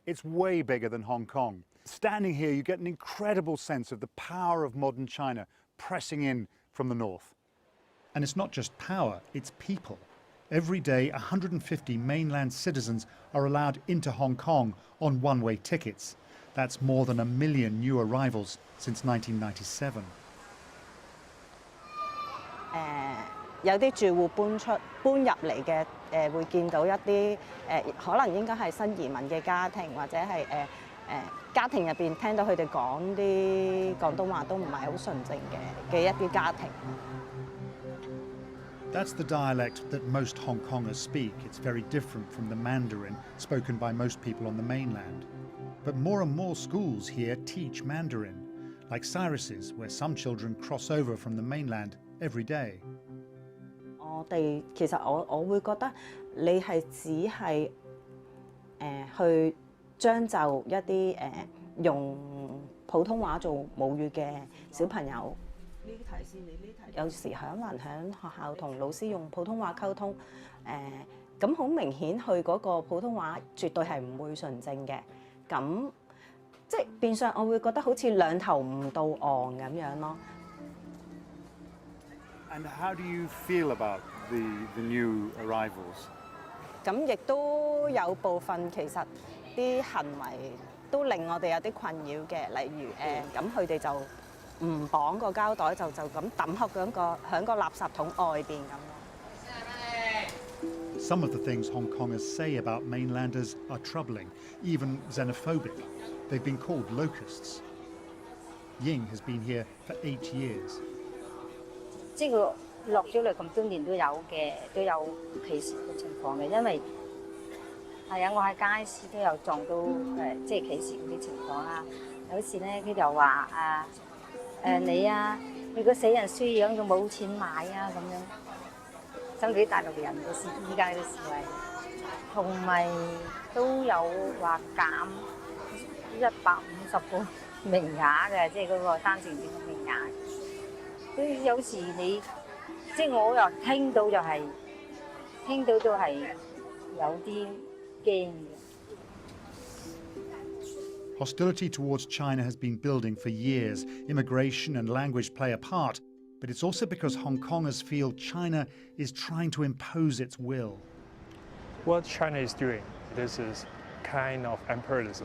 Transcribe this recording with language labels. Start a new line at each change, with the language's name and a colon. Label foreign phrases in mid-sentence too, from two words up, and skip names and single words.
English: It's way bigger than Hong Kong. Standing here, you get an incredible sense of the power of modern China pressing in from the north. And it's not just power, it's people. Every day, 150 mainland citizens are allowed into Hong Kong on one-way tickets. That's more than 1 million new arrivals since 1997.
Cantonese: 有啲住戶搬入嚟嘅，會見到一啲可能應該係新移民嘅家庭，或者係家庭入邊聽到佢哋講啲廣東話都唔係好純正嘅一啲家庭。
English: That's the dialect that most Hong Kongers speak. It's very different from the Mandarin spoken by most people on the mainland. But more and more schools here teach Mandarin, like Cyrus's, where some children cross over from the mainland every day.
Cantonese: 其實我會覺得你係只係去將就一啲用普通話做母語嘅小朋友。呢啲提示你呢題有時可能喺學校同老師用普通話溝通，咁好明顯佢嗰個普通話絕對係唔會純正嘅，咁即係變相我會覺得好似兩頭唔到岸咁樣咯。
English: And how do you feel about the new arrivals?
Cantonese: 咁亦都有部分其實啲行為都令我哋有啲困擾嘅，例如咁佢哋就唔綁個膠袋就咁抌喺個垃圾桶外邊咁咯。
English: Some of the things Hong Kongers say about mainlanders are troubling, even xenophobic. They've been called locusts. Ying has been here for 8 years.
Cantonese: 即係佢落咗嚟咁多年都有嘅，都有歧視嘅情況嘅，因為係啊，我喺街市都有撞到即係歧視嗰啲情況啦。有時咧佢就話你個死人衰樣，佢冇錢買啊咁樣。針對大陸人嘅示依家嘅示威，同埋都有話減150個名額嘅，即係嗰個單程證嘅名額。所以有時你即係我又聽到都係有啲驚嘅。
English: Hostility towards China has been building for years. Immigration and language play a part, but it's also because Hong Kongers feel China is trying to impose its will. What China is doing, this is kind of imperialism.